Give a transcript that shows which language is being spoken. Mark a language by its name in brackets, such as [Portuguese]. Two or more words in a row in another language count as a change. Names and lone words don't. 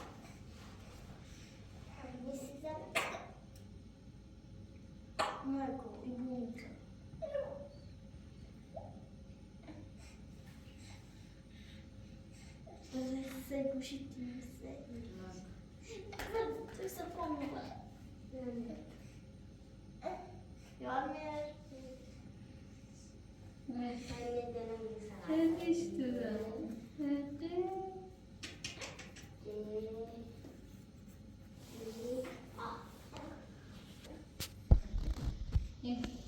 [Portuguese] Marco, e muito. Sei puxitinho, sei. Tu só como lá. [Turkish] Görmüyor. Ne? Anne Hadi işte de. Hadi. Yes.